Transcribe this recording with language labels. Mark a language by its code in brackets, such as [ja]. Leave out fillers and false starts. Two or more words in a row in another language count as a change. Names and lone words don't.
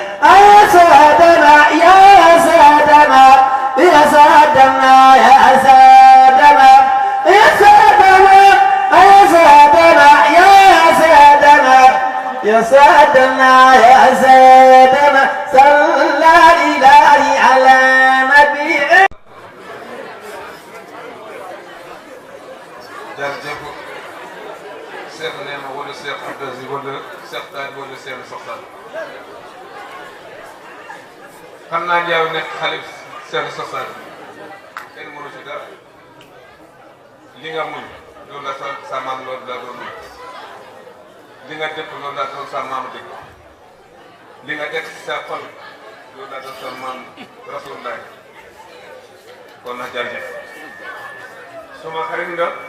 [ar] يا سادنا يا سادنا يا سادنا يا سادنا يا سادنا يا سادنا يا سادنا يا سادنا يا سادنا صلى الإله على نبي. [wo] jërëjëf Cheikh Neema wala Cheikh Abdou Aziz wala Cheikh Taaj wala Cheikh Soxal xam naa Ndiaye nekk xalif Cheikh Soxal kenn mënu ci dara li nga muñ loolu la sa maam loolu la doon muñ li nga dëkk loolu la doon sa maam dëkk li nga def sa xol loolu la doon sa maam Rasulullah kon na jërëjëf suma xarit nga